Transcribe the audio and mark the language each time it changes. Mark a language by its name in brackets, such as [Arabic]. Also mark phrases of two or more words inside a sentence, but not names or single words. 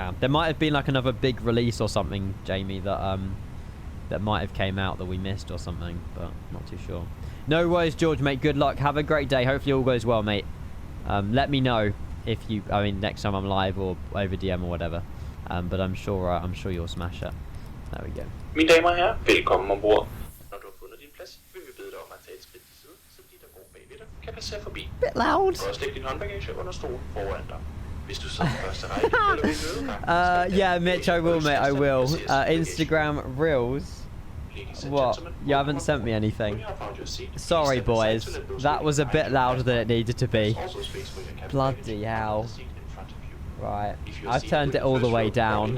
[English] There might have been like another big release or something, Jamie, that might have came out that we missed or something, but not too sure. No worries, George, mate. Good luck. Have a great day. Hopefully all goes well, mate. Let me know if you, next time I'm live or over DM or whatever. But I'm sure you'll smash it. There we go. [Danish] Mine damer og herrer, velkommen ombord. Når du har fundet din plads, vil vi bede dig om at tage et skridt til siden, så de der går bagved dig kan passere forbi. [English] Bit loud. [Danish] Du kan også lægge din håndbagage under stolen foran dig. Hvis du sidder på første række eller ved nødgang. [English] Yeah, Mitch, I will, mate. I will. Instagram Reels. What? You haven't sent me anything. Sorry, boys. That was a bit louder than it needed to be. Bloody hell. Right. I've turned it all the way down.